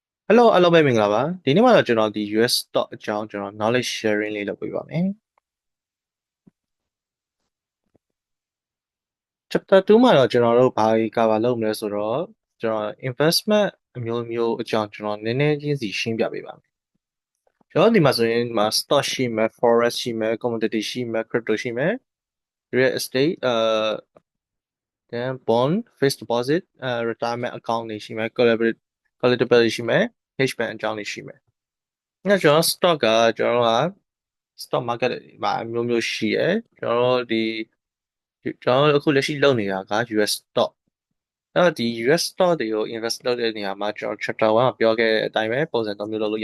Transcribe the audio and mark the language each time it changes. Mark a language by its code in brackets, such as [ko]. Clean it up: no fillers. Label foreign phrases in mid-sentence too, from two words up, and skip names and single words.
[my] Hello အားလုံးပဲမင်္ဂလာပါဒီနေ့မှာတော့ကျွန်တော်ဒီ [en] US stock [my] အကြောင်းကျွန်တော် [en] knowledge sharing [my] လေးလုပ်ပေးပါမယ် Chapter 2မှာတော့ကျွန်တော်တို့ ဘာကြီး cover လုပ်မလဲဆိုတော့ကျွန်တော် investment အမျိုးမျိုးအကြောင်းကျွန်တော်နည်းနည်းချင်းစီရှင်းပြပေးပါမယ်ကျွန်တော်ဒီမှာဆိုရင်ဒီမှာ stock ရှိမယ် forex ရှိမယ် commodity ရှိမယ် crypto ရှိမယ် [en] real estate then bond fixed deposit retirement account [my] တွေရှိမယ် collectible ရှိမယ် [en] hedge fund [my] အကြောင်းတွေရှိမယ်အဲ့တော့ကျွန်တော် stock ကကျွန်တော်တို့က [en] stock market [my] မှာအမျိုးမျိုးရှိရယ် ကျွန်တော်တို့အခုလက်ရှိလုပ်နေတာက [en] US stock [my] အဲ့တော့ဒီ [en] US stock [my] တွေကို invest လုပ်တဲ့နေရာမှာကျွန်တော် chapter 1မှာပြောခဲ့တဲ့အတိုင်းပဲပုံစံ 3 မျိုးလုပ်လို့ရ